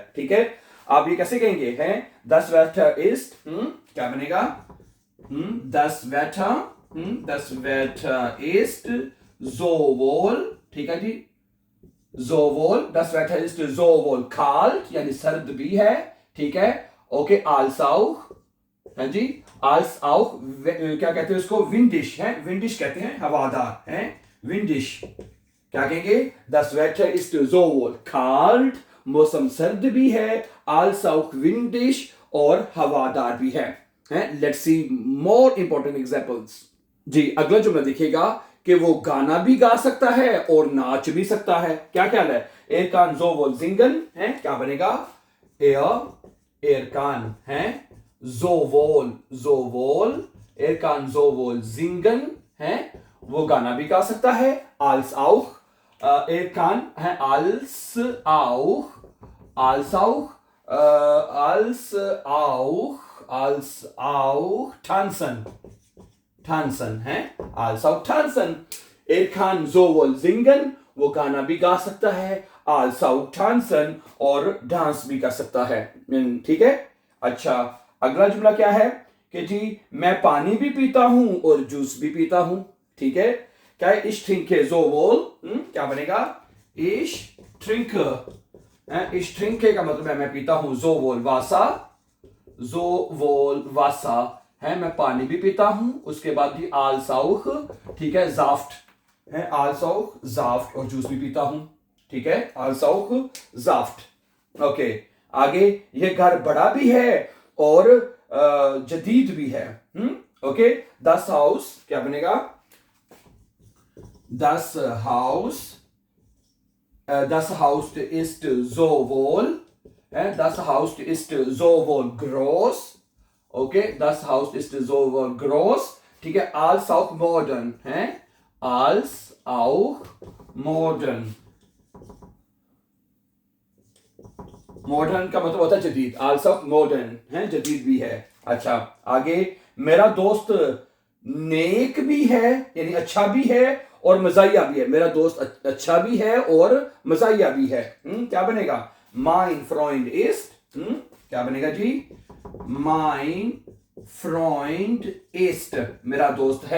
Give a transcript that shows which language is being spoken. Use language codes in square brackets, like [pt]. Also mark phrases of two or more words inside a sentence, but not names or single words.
[ur] ٹھیک ہے، آپ یہ کیسے کہیں گے? [de] das Wetter ist, [ur] کیا بنے گا? [de] das Wetter ist sowohl, [ur] ٹھیک ہے جی, [de] sowohl, das Wetter ist sowohl kalt, [ur] یعنی سرد بھی ہے، ٹھیک ہے، اوکے, [de] als auch, [ur] ہے جی, [de] als auch, [ur] کیا کہتے ہیں اس کو? [de] windisch, windisch [ur] کہتے ہیں ہوادار، ونڈش، کیا کہیں گے? [de] Das Wetter ist sowohl kalt, [ur] موسم سرد بھی ہے, [de] als auch windisch, [ur] اور ہوادار بھی ہے. [en] Let's see more important examples. [ur] جی، اگلا جملہ دیکھیے گا کہ وہ گانا بھی گا سکتا ہے اور ناچ بھی سکتا ہے. کیا خیال ہے? [de] Er kann sowohl singen, [ur] ہے، کیا بنے گا? [de] Er kann, है, sowohl, er kann sowohl singen, [ur] ہے، وہ گانا بھی گا سکتا ہے, [de] als auch, er kann, है, als auch tanzen, है, als auch tanzen, er kann sowohl singen, [ur] وہ گانا بھی گا سکتا ہے, [de] als auch tanzen, [ur] اور ڈانس بھی کر سکتا ہے. ٹھیک ہے. اچھا، اگلا جملہ کیا ہے کہ جی میں پانی بھی پیتا ہوں اور جوس بھی پیتا ہوں. ٹھیک ہے، کیا ہے? [de] ich trinke sowohl, [ur] کیا بنے گا? [de] ich trinke [ur] کا مطلب ہے میں پیتا ہوں [de] sowohl Wasser, [ur] ہے، میں پانی بھی پیتا ہوں. اس کے بعد بھی [de] als auch, [ur] ٹھیک ہے, [de] Saft, है, als auch Saft, [ur] اور جوس بھی پیتا ہوں. ٹھیک ہے, [de] als auch Saft। [ur] اوکے، آگے یہ گھر بڑا بھی ہے اور جدید بھی ہے. ओके, [de] das Haus, [ur] کیا بنے گا? [de] Das Haus ist sowohl groß, okay, das Haus ist sowohl groß, [ur] ٹھیک ہے, [de] als auch modern, है, als auch modern [ur] کا مطلب ہوتا ہے جدید, [de] als auch modern, [ur] ہے، جدید بھی ہے. اچھا، آگے میرا دوست نیک بھی ہے، یعنی اچھا بھی ہے، اور مزاحیہ بھی ہے. میرا دوست اچھا بھی ہے اور مزاحیہ بھی ہے. کیا بنے گا? [de] mein Freund ist, [ur] کیا بنے گا جی? [de] mein Freund ist, [ur] میرا دوست ہے.